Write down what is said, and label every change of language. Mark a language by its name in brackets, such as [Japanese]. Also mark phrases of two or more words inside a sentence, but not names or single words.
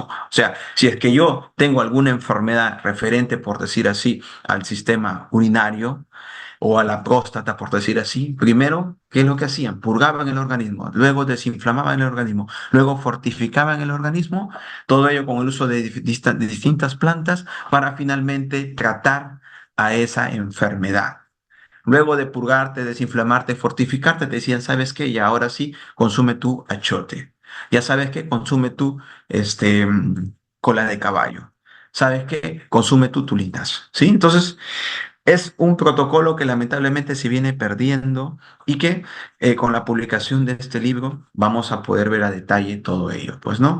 [Spanish] O sea, si es que yo tengo alguna enfermedad referente, por decir así, al sistema urinario o a la próstata, por decir así, primero, ¿qué es lo que hacían? Purgaban el organismo, luego desinflamaban el organismo, luego fortificaban el organismo, todo ello con el uso de distintas plantas para finalmente tratar a esa enfermedad. Luego de purgarte, desinflamarte, fortificarte, te decían, ¿sabes qué? Y ahora sí, consume tu achote. Ya sabes qué, consume tu cola de caballo. ¿Sabes qué? Consume tu tulinas. ¿Sí? Entonces, Es un protocolo que lamentablemente se viene perdiendo y que con la publicación de este libro vamos a poder ver a detalle todo ello, pues, ¿no?